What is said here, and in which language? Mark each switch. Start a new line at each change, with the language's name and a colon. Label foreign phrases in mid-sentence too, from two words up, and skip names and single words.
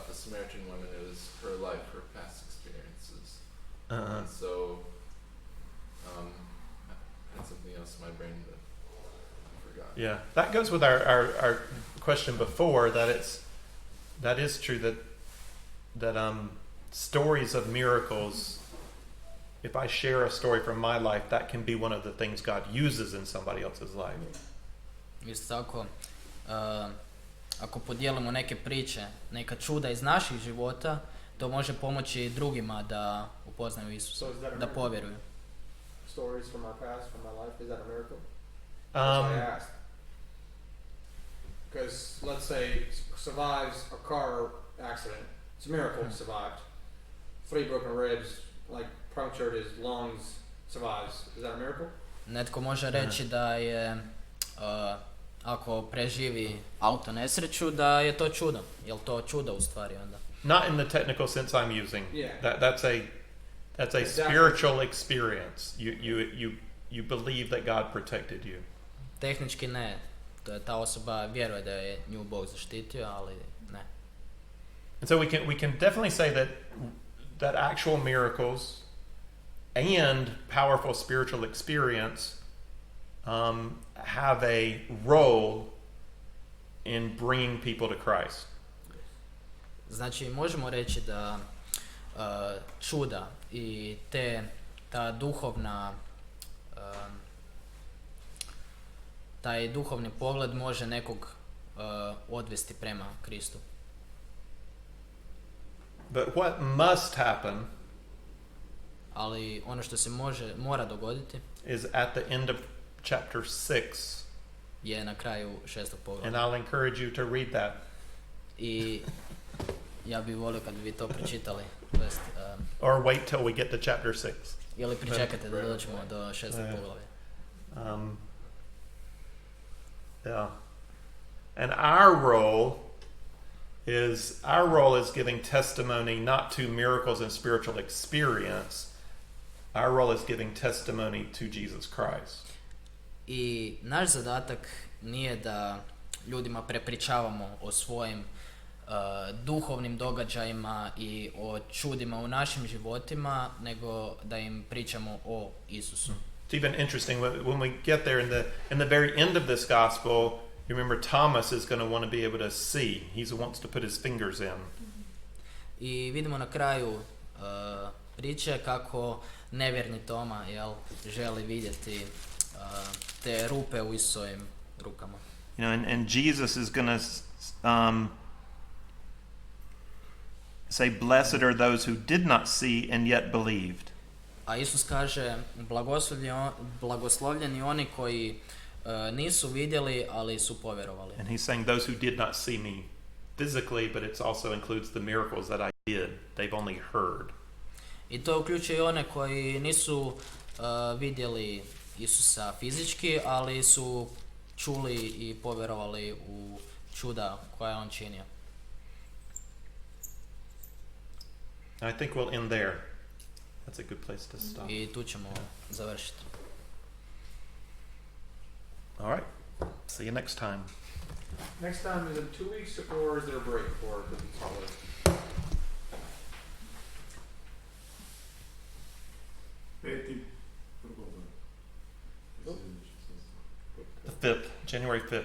English: The Samaritan woman, it was her life, her past experiences, and so I had something else in my brain that I forgot. Yeah, that goes with our question before, that is true that stories of miracles, if I share a story from my life, that can be one of the things God uses in somebody else's life.
Croatian: Isto tako, ako podijelimo neke priče, neka čuda iz naših života, to može pomoći drugima da upoznaju Isusa, da povjeruju.
English: Stories from our past, from my life, is that a miracle? That's why I asked. Because let's say survives a car accident, it's a miracle he survived. 3 broken ribs, like punctured his lungs, survives. Is that a miracle?
Croatian: Netko može reći da je, ako preživi auto nesreću, da je to čudo. Je li to čudo u stvari onda?
English: Not in the technical sense I'm using. Yeah. That's a spiritual experience. You believe that God protected you.
Croatian: Tehnički ne. Ta osoba vjeruje da je nju Bog zaštitio, ali ne.
English: And so we can definitely say that actual miracles and powerful spiritual experience have a role in bringing people to Christ.
Croatian: Znači možemo reći da čuda i ta duhovna taj duhovni pogled može nekog odvesti prema Kristu.
English: But what must happen
Croatian: Ali ono što se mora dogoditi
English: is at the end of chapter 6.
Croatian: je na kraju 6. poglavlja.
English: And I'll encourage you to read that.
Croatian: I ja bih volio kad bi vi to pročitali.
English: Or wait till we get to chapter 6.
Croatian: Ili pričekate da dođemo do 6. poglavlja.
English: Yeah. And our role is giving testimony not to miracles and spiritual experience. Our role is giving testimony to Jesus Christ.
Croatian: I naš zadatak nije da ljudima prepričavamo o svojim duhovnim događajima i o čudima u našim životima, nego da im pričamo o Isusu.
English: It's even interesting when we get there in the very end of this gospel, you remember Thomas is going to want to be able to see. He wants to put his fingers in.
Croatian: I vidimo na kraju priče kako nevjerni Toma želi vidjeti te rupe u Isusovim rukama.
English: You know, and Jesus is going to say, "Blessed are those who did not see and yet believed."
Croatian: A Isus kaže, blagoslovljeni oni koji nisu vidjeli, ali su povjerovali.
English: And he's saying those who did not see me physically, but it also includes the miracles that I did. They've only heard.
Croatian: I to uključuje i one koji nisu vidjeli Isusa fizički, ali su čuli i povjerovali u čuda koja je on činio.
English: I think we'll end there. That's a good place to stop.
Croatian: I tu ćemo završiti.
English: All right. See you next time. Next time is in 2 weeks, or is there a break for the holiday? The 5th, January 5th.